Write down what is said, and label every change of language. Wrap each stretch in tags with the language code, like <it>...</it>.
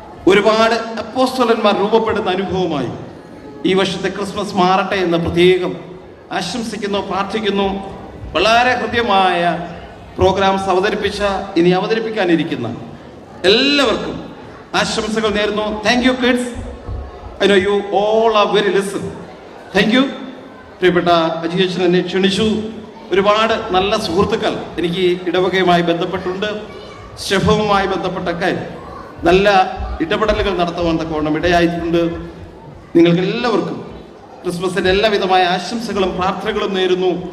<ml>ഒരുപാട് അപ്പോസ്തലന്മാർ രൂപപ്പെടുന്ന അനുഭവമായി ഈ വർഷത്തെ ക്രിസ്മസ് മാറട്ടെ എന്ന് പ്രത്യേകം ആശംസിക്കുന്നു, പ്രാർത്ഥിക്കുന്നു. വളരെ ഹൃദ്യമായ പ്രോഗ്രാംസ് അവതരിപ്പിച്ച, ഇനി അവതരിപ്പിക്കാനിരിക്കുന്ന എല്ലാവർക്കും ആശംസകൾ നേരുന്നു.</ml> <en>Thank you kids. I know you all are very listen. Thank you.</en> <ml>പ്രിയപ്പെട്ട അജിയേഷൻ എന്നെ ക്ഷണിച്ചു. ഒരുപാട് നല്ല സുഹൃത്തുക്കൾ എനിക്ക് ഇടവകയുമായി ബന്ധപ്പെട്ടുണ്ട്. സ്റ്റെഫുമായി ബന്ധപ്പെട്ടൊക്കെ നല്ല ഇടപെടലുകൾ നടത്തുവാൻ തക്കവണ്ണം ഇടയായിട്ടുണ്ട്. നിങ്ങൾക്ക് എല്ലാവർക്കും ക്രിസ്മസിൻ്റെ എല്ലാവിധമായ ആശംസകളും പ്രാർത്ഥനകളും നേരുന്നു.</ml>